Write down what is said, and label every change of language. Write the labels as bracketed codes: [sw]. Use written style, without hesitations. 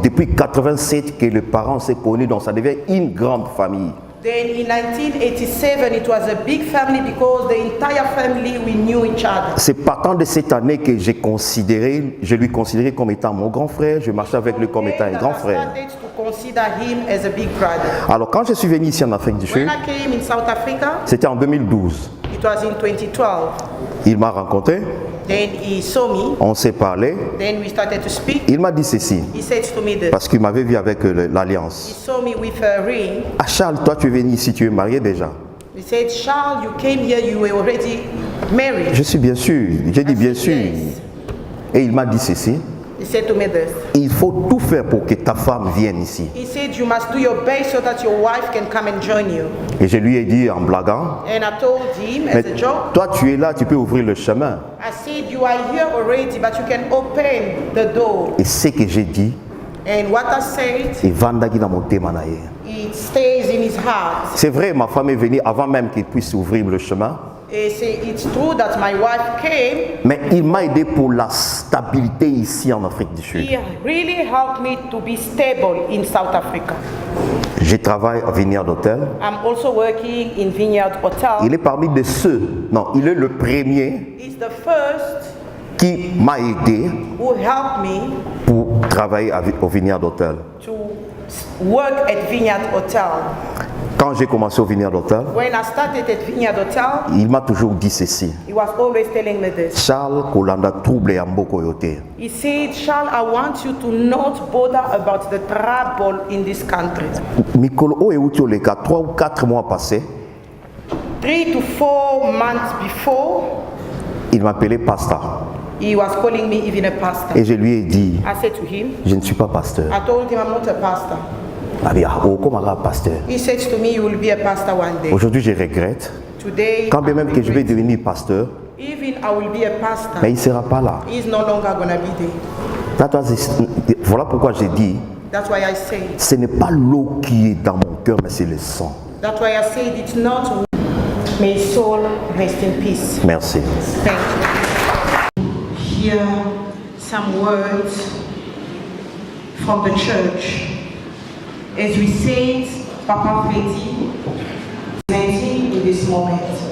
[fr] Depuis 87 que les parents se connus, donc ça devient une grande famille. [en] Then in 1987, it was a big family because the entire family, we knew each other. [fr] C'est partant de cette année que je lui considérais comme étant mon grand frère, je marchais avec lui comme étant un grand frère. [en] I started to consider him as a big brother. [fr] Alors quand je suis venu ici en Afrique du Sud, [en] When I came in South Africa, [fr] c'était en 2012. [en] it was in 2012. [fr] Il m'a rencontré, [en] Then he saw me. [fr] on s'est parlé, [en] Then we started to speak. [fr] il m'a dit ceci, [en] He said to me this. [fr] parce qu'il m'avait vu avec [en] He [fr] l'Alliance. [en] saw me with a ring. [fr] Ah Charles, toi tu es venu ici, tu es marié déjà. [en] He said, Charles, you came here, you were already married. [fr] Je suis bien sûr, j'ai dit bien sûr. [en] Yes. [fr] Et il m'a dit ceci, [en] He said to me this. [fr] il faut tout faire pour que ta femme vienne ici. [en] He said, you must do your best so that your wife can come and join you. [fr] Et je lui ai dit en blaguant, [en] And I told him [fr] mais [en] as a joke, [fr] toi tu es là, tu peux ouvrir le chemin. [en] I said, you are here already, but you can open the door. [fr] Et ce que j'ai dit, [en] And what I said, [ln] evandaki na motema na ye. [en] it stays in his heart. [fr] C'est vrai, ma femme est venue avant même qu'il puisse ouvrir le chemin, [en] It's true that my wife came. [fr] mais il m'a aidé pour la stabilité ici en Afrique du Sud. [en] He really helped me to be stable in South Africa. [fr] Je travaille à Vineyard Hotel. [en] I'm also working in Vineyard Hotel. [fr] Il est parmi de ceux, non, il est le premier [en] He's the first [fr] qui m'a aidé [en] who helped me [fr] pour travailler au Vineyard Hotel. [en] to work at Vineyard Hotel. [fr] Quand j'ai commencé au Vineyard Hotel, [en] When I started at Vineyard Hotel, [fr] il m'a toujours dit ceci. [en] he was always telling me this. [ln] Charles Kolanda trouble ya mboko yote. [en] He said, Charles, I want you to not bother about the trouble in this country. [ln] Mikolo o euti oleka 3 [fr] ou 4 mois passés, [en] 3 to 4 months before, [fr] il m'appelait pasteur. [en] he was calling me even a pastor. [fr] Et je lui ai dit, [en] I said to him, [fr] je ne suis pas pasteur. [en] I told him I'm not a pastor. [fr] Ah bien, oh, comment un pasteur? [en] He said to me, you will be a pastor one day. [fr] Aujourd'hui, je regrette. [en] Today, [fr] Quand bien même que je vais devenir pasteur, [en] even I will be a pastor. [fr] mais il ne sera pas là. [en] He's no longer gonna be there. [fr] Voilà pourquoi j'ai dit, [en] That's why I say. [fr] ce n'est pas l'eau qui est dans mon cœur, mais c'est le sang. [en] That's why I said it's not. May his soul rest in peace. [fr] Merci. [en] Thank you. Hear some words from the church as we sing Papa Freddy presenting in this moment.